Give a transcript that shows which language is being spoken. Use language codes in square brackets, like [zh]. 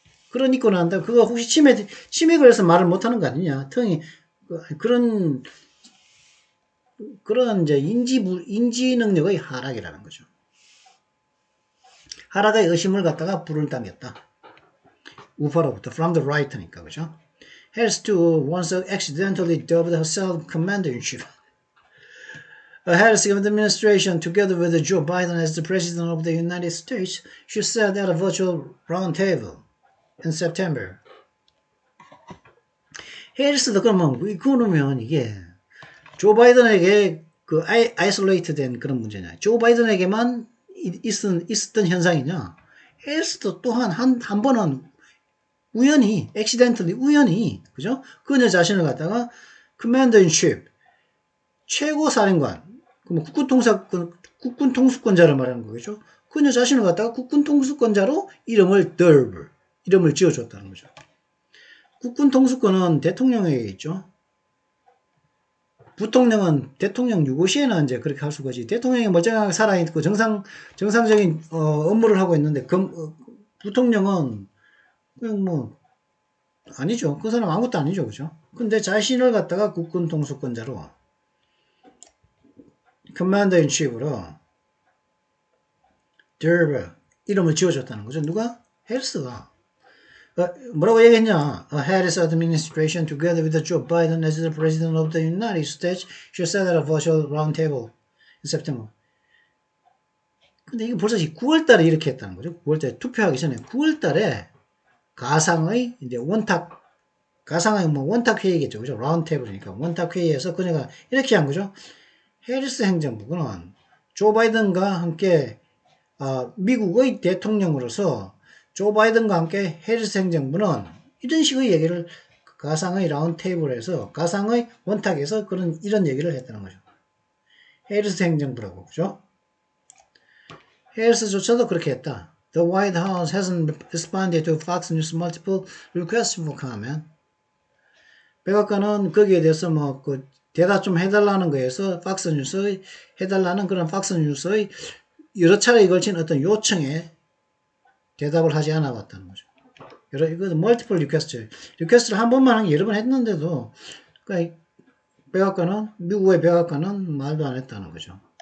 [ko] 그런 있고 난다 그거 혹시 치매 걸려서 말을 못하는 거 아니냐? 텅이 그런 이제 인지 능력의 하락이라는 거죠. 하락의 의심을 갖다가 불을 당겼다. 우파로부터 [en] from the right [ko] 니까 그죠? [en] Harris too once accidentally dubbed herself commander-in-chief. Harris administration, together with Joe Biden as the president of the United States, she said at a virtual roundtable in September. [ko] 해리스도 그러면 이게 조 바이든에게 그 아이솔레이트된 그런 문제냐? 조 바이든에게만 있었던 현상이냐? 해리스도 또한 한 번은 우연히, 우연히, 그죠? 그녀 자신을 갖다가 Commander in Chief, 최고 사령관, 국군 통수권자를 말하는 거겠죠? 그녀 자신을 갖다가 국군 통수권자로 이름을 지어줬다는 거죠. 국군 통수권은 대통령에게 있죠. 부통령은 대통령 유고시에는 이제 그렇게 할 수가 있지. 대통령이 멀쩡하게 살아있고 정상적인 업무를 하고 있는데 부통령은 그냥 뭐 아니죠. 그 사람 아무것도 아니죠, 그죠? 근데 자신을 갖다가 국군 통수권자로 커맨더 인 치프로 이름을 지어줬다는 거죠. 누가? 해리스가. 뭐라고 얘기했냐? [en] Harris administration together with Joe Biden as the president of the United States should set at a virtual roundtable in September. [ko] 근데 이게 벌써 9월 달에 이렇게 했다는 거죠. 9월 달에 투표하기 전에 9월 달에 가상의 이제 가상의 원탁 회의겠죠. 그죠? 라운드테이블이니까 원탁 회의에서 그녀가 이렇게 한 거죠. 해리스 행정부는 조 바이든과 함께 미국의 대통령으로서 조 바이든과 함께 해리스 행정부는 이런 식의 얘기를 가상의 라운드 테이블에서 가상의 원탁에서 이런 얘기를 했다는 거죠. 해리스 행정부라고 그죠? 해리스조차도 그렇게 했다. [en] The White House hasn't responded to Fox News multiple requests for comment. [ko] 백악관은 거기에 대해서 대답 좀 해달라는 거에서 팍스뉴스의 해달라는 그런 팍스뉴스의 여러 차례에 걸친 어떤 요청에 대답을 하지 않아 봤다는 거죠. 이거 멀티플 리퀘스트를 한 번만 한 게 여러 번 했는데도 그러니까 미국의 백악관은 말도 안 했다는 거죠.